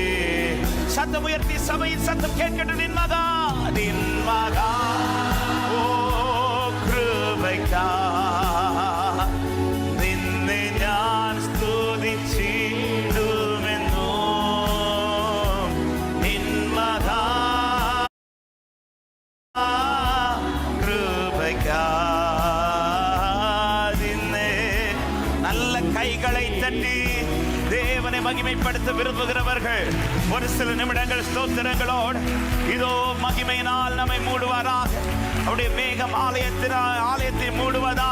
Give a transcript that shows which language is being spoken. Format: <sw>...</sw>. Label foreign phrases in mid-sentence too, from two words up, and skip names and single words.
<ml>ശബ്ദമുയർത്തി സഭയിൽ ശബ്ദം കേൾക്കട്ടെ. നിൻ മഹാ ഓ കൃപയ്ക്കാ നിന്നെ ഞാൻ സ്തുതിച്ചിടുമെന്നും, നിൻ മഹാ കൃപയ്ക്കാ നിന്നെ.</ml> <ta>நல்ல கைகளை தட்டி தேவனை மகிமைப்படுத்த விரும்புகிறவர்கள் ஒரு சில நிமிடங்கள் ஸ்தோத்திரங்களோடு இதோ மகிமையினால் நம்மை மூடுவாராக. அவருடைய மேகம் ஆலயத்தை மூடுவதா</ta>